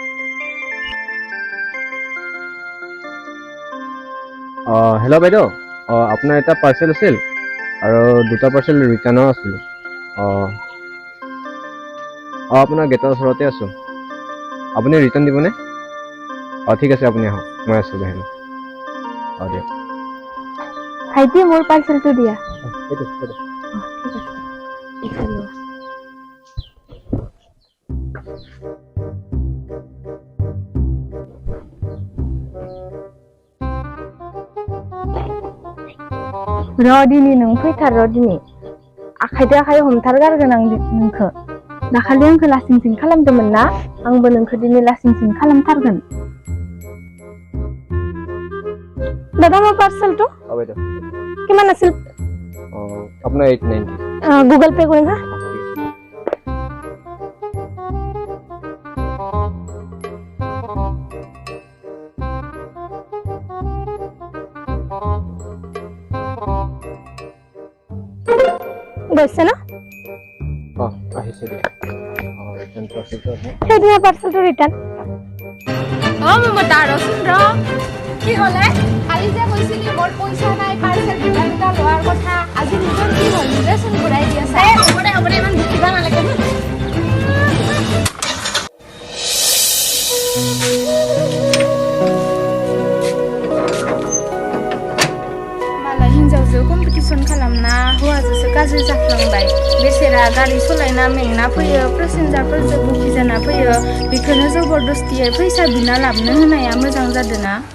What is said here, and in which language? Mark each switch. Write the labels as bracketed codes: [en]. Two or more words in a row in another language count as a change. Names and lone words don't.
[as] হেল্ল' বাইদেউ আপোনাৰ এটা পাৰ্চেল আছিল আৰু দুটা পাৰ্চেল ৰিটাৰ্ণো আছিল আপোনাৰ গেটৰ ওচৰতে আছোঁ আপুনি ৰিটাৰ্ণ দিবনে ঠিক আছে আপুনি আহক মই আছোঁ বাহিৰত দিয়ক ভাইটি মোৰ পাৰ্চেলটো দিয়া [brx] दिनै नों फैथार दिनै आखाइजों आखाइ हमथारगारगोन आं नोंखौ दाखालि आंखौ लासिंसिं खालामदोंमोन ना आंबो नोंखौ दिनै लासिंसिं खालामथारगोन दादा [as] মোৰ পাৰ্চেলটো বাইদেউ কিমান আছিল আপোনাৰ 890 গুগল পে কৰিম হা গৈছে না আহিছে দিয়ক ৰিটাৰ্ণ পাৰ্চেলটো আছে সেইদিনা পাৰ্চেলটো ৰিটাৰ্ণ মমতা ৰচোন কি হ'লে কালি যে কৈছিলি মোৰ পইচা নাই পাৰ্চেল ৰিটাৰ্ণ এটা লোৱাৰ কথা আজি নিজৰ কি হ'ল নিজে চোন ঘূৰাই দি আছে হ'ব দে ইমান দুখিবা নালাগে [brx] मालाय हिन्जावजों कम्पिटिसन खालामना हौवाजोंसो गाज्रि जाफ्लांबाय बेसेरा गारि सालायना मेंना फैयो पेसेन्जारफोरजों बुखि जाना फैयो बेखौनो जबरदस्तियै फैसा बिना लाबोनो होनाया मोजां जादोंना